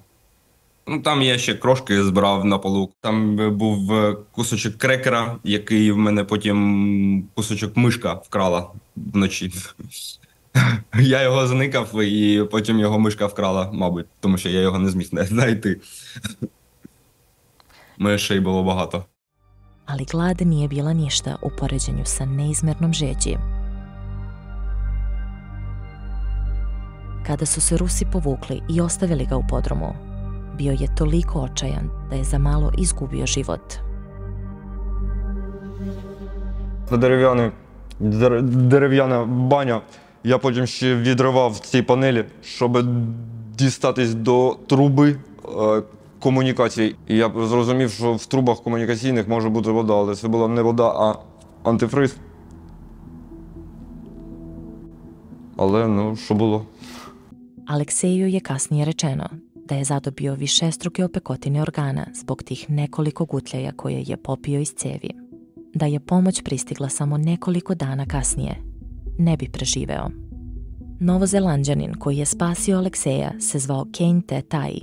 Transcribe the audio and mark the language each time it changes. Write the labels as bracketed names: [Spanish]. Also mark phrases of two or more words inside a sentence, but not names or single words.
[Ukrainian] Там я ще крошки збирав на полу. Там був кусочок крекера, який в мене потім кусочок мишка вкрала вночі. Я його зникав, і потім його мишка вкрала, мабуть, тому що я його не зміг знайти. Мишей було багато. [Serbian] Ali glad nije bila ništa u poređenju sa neizmernom žeđi. Kada su se Rusi povukli i ostavili ga u podrumu, bio je toliko očajan da je za malo izgubio život. [Ukrainian] Дерев'яна баня. Я потім ще відривав ці панелі, щоб дістатись до труби комунікацій. І я зрозумів, що в трубах комунікаційних може бути вода, але це була не вода, а антифриз. Але, що було. [Serbian] Alekseju je kasnije rečeno da je zadobio višestruke opekotine organa zbog tih nekoliko gutljaja koje je popio iz cevi. Da je pomoć pristigla samo nekoliko dana kasnije, ne bi preživeo. Novozelanđanin koji je spasio Alekseja se zvao Kane Te Tai.